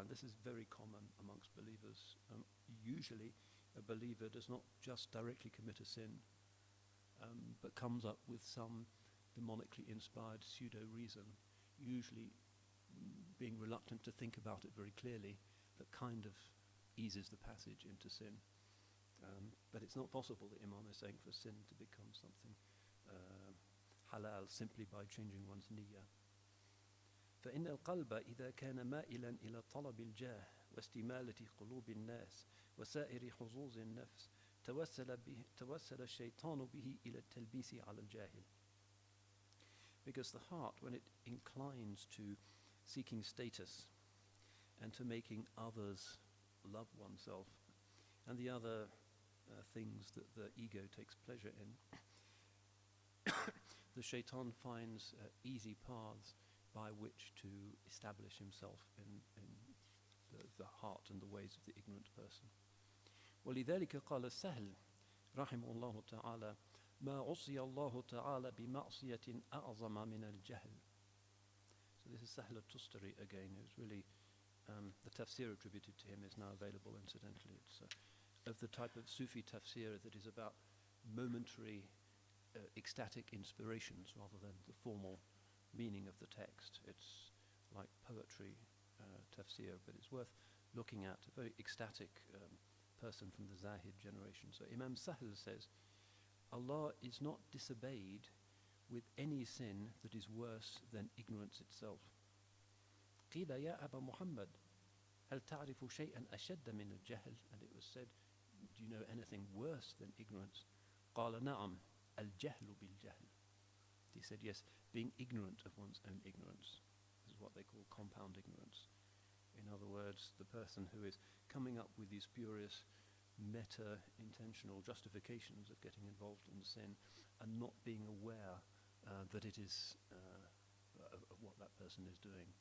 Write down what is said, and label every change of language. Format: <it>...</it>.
<en>And this is very common amongst believers. Usually a believer does not just directly commit a sin, but comes up with some demonically inspired pseudo-reason, usually being reluctant to think about it very clearly, that kind of eases the passage into sin. But it's not possible, the Imam is saying, for sin to become something halal simply by changing one's niyyah.</en> <ar>فإن القلب إذا كان مائلا إلى طلب الجاه واستمالة قلوب الناس وسائر حظوظ النفس توسل الشيطان به إلى التلبيس على الجاهل.</ar> <en>Because the heart, when it inclines to seeking status and to making others love oneself and the other things that the ego takes pleasure in, the shaitan finds easy paths by which to establish himself in the heart and the ways of the ignorant person.</en> <ar>ولذلك قال السهل رحمه الله تعالى ما عصي الله تعالى بمعصية أعظم من الجهل.</ar> <en>So this is Sahl al-Tustari again, who's really, the tafsir attributed to him is now available incidentally. It's of the type of Sufi tafsir that is about momentary ecstatic inspirations rather than the formal meaning of the text. It's like poetry tafsir, but it's worth looking at. A very ecstatic person from the Zahid generation. So Imam Sahl says, Allah is not disobeyed with any sin that is worse than ignorance itself.</en> <ar>قيل يا أبا محمد هل تعرف شيئا أشد من الجهل?</ar> <en>And it was said, do you know anything worse than ignorance?</en> <ar>قال نعم الجهل بالجهل.</ar> <en>He said, yes, being ignorant of one's own ignorance. This is what they call compound ignorance. In other words, the person who is coming up with these spurious meta-intentional justifications of getting involved in sin and not being aware that it is of what that person is doing.</en>